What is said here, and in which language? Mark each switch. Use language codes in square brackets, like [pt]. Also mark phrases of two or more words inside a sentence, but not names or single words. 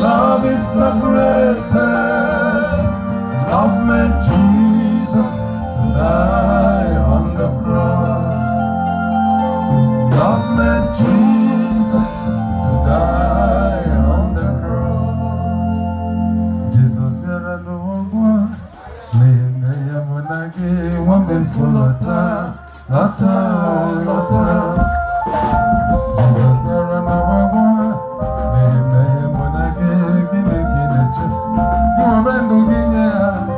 [en] Love is the greatest. Love made Jesus to die on the cross. God made Jesus to die on the cross. [ig] Jesus bịara n'ụwa, n'ihi na ya mụ na gị, nwa m efu lọta, lọta, lọta. Jesus bịara n'ụwa, N'ime mụ na gị, gịnị gị na-eche? Gị were ndụ gị nye ya.